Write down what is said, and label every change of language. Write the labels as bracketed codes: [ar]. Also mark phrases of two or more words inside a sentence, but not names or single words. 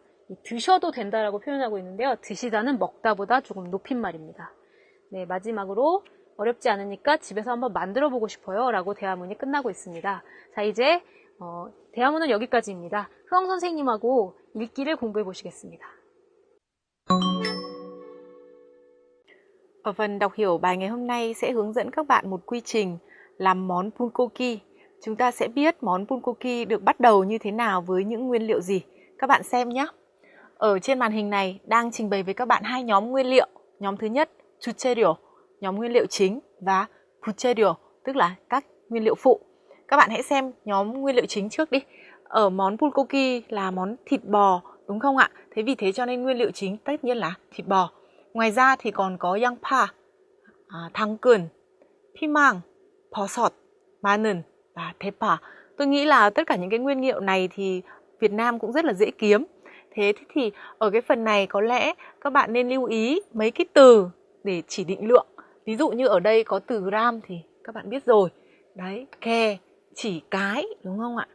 [ko] 드셔도 된다라고 표현하고 있는데요. 드시다는 먹다보다 조금 높임말입니다. 네, 마지막으로 어렵지 않으니까 집에서 한번 만들어 보고 싶어요. 라고 대화문이 끝나고 있습니다. 자, 이제 대화문은 여기까지입니다. 흐엉 선생님하고 읽기를 공부해 보시겠습니다. [vi] Ở phần đọc hiểu bài ngày hôm nay sẽ hướng dẫn các bạn một quy trình làm món bulgogi chúng ta sẽ biết món bulgogi được bắt đầu như thế nào với những nguyên liệu gì. Các bạn xem nhé. Ở trên màn hình này đang trình bày với các bạn hai nhóm nguyên liệu. Nhóm thứ nhất, 주재료, nhóm nguyên liệu chính, và 부재료, tức là các nguyên liệu phụ. Các bạn hãy xem nhóm nguyên liệu chính trước đi. Ở món bulgogi là món thịt bò, đúng không ạ? Thế vì thế cho nên nguyên liệu chính tất nhiên là thịt bò. Ngoài ra thì còn có [ko] 양파, 당근, 피망, 버섯, 마늘 [vi] và 대파. Tôi nghĩ là tất cả những cái nguyên liệu này thì Việt Nam cũng rất là dễ kiếm. Thế thì ở cái phần này có lẽ các bạn nên lưu ý mấy cái từ để chỉ định lượng. Ví dụ như ở đây có từ gram thì các bạn biết rồi. Đấy, kè, chỉ cái, đúng không ạ?